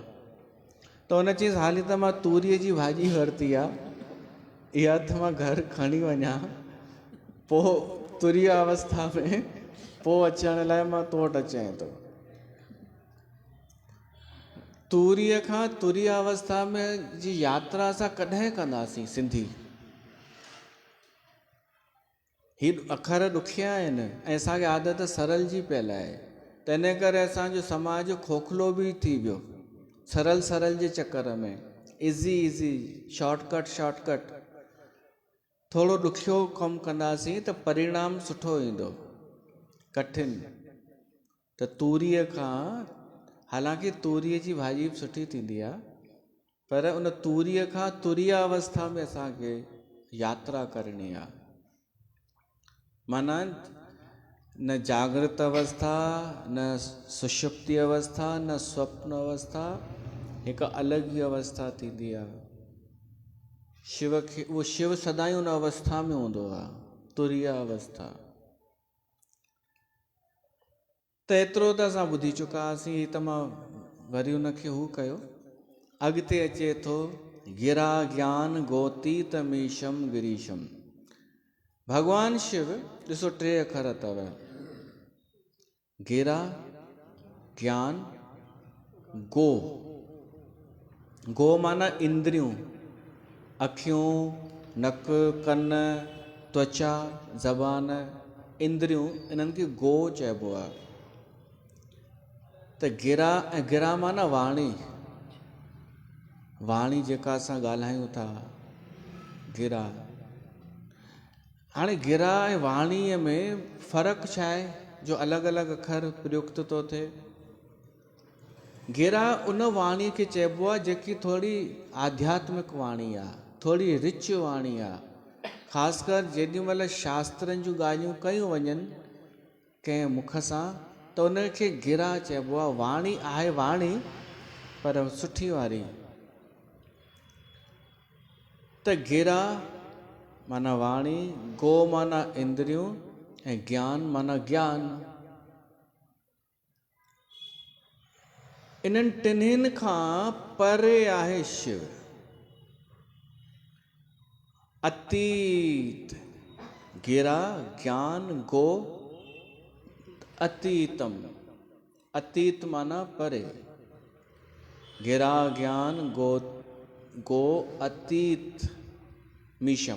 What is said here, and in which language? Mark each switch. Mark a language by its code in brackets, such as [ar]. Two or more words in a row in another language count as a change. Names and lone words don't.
[sd] त उन चीज़ हाली त मां तूरीअ जी भाॼी वरिती आहे, इहा त मां घर खणी वञा, पोइ तुरिया अवस्था में पोइ अचण लाइ मां तो वटि अचां थो। तूरीअ खां तुरिया अवस्था में जी यात्रा असां कॾहिं कंदासीं सिंधी? ही अखर ॾुखिया आहिनि, ऐं असांखे आदत सरल जी पियल आहे। त इन करे असांजो समाज खोखलो बि थी वियो, सरल जे चक्कर में। [en] easy shortcut. [sd] थोरो ॾुखियो कमु कंदासीं त परिणाम सुठो ईंदो, कठिन। त तूरीअ खां, हालांकि तूरीअ जी भाॼी बि सुठी थींदी आहे, पर उन तूरीअ खां तुरिया अवस्था में असांखे यात्रा करणी आहे। माना न जागृत अवस्था, न सुषुप्ति अवस्था, न स्वप्न अवस्था, हिकु अलॻि ई अवस्था थींदी आहे। शिव खे, उहो शिव सदाईं उन अवस्था में हूंदो आहे, तुरिया अवस्था। त एतिरो त असां ॿुधी चुका हुआसीं, त मां वरी उनखे हू कयो। अॻिते अचे थो, [sa] गिरा ज्ञान गोतीत मीशम गिरीशम। [sd] भॻवानु शिव, ॾिसो 3 अखर अथव, गिरा, ज्ञान, गो माना इंद्रियूं, अखियूं, नक, कन, त्वचा, ज़बान, इंद्रियूं, इन्हनि खे गो चइबो आहे। त गिरा माना वाणी जेका असां ॻाल्हायूं था, गिरा। हाणे गिरा ऐं वाणीअ में फ़र्क़ु छा आहे जो अलॻि अलॻि अखर प्रयुक्त थो थिए? गिरा उन वाणी खे चइबो आहे जेकी थोरी आध्यात्मिक वाणी आहे, थोरी रिच वाणी आहे। ख़ासि कर जेॾी महिल शास्त्रनि जूं ॻाल्हियूं कयूं वञनि, कंहिं मुख सां त उनखे गिरा चइबो आहे। वाणी आहे वाणी पर सुठी वारी। त गिरा माना वाणी, गो माना इंद्रियूं ऐं ज्ञान माना ज्ञान। इन्हनि टिन्हिनि खां परे आहे शिव। [sa] अतीत, गिरा, ज्ञान, गो, अतीतम। [sd] अतीत माना परे। [sa] गिरा ज्ञान गो अतीत मीशम।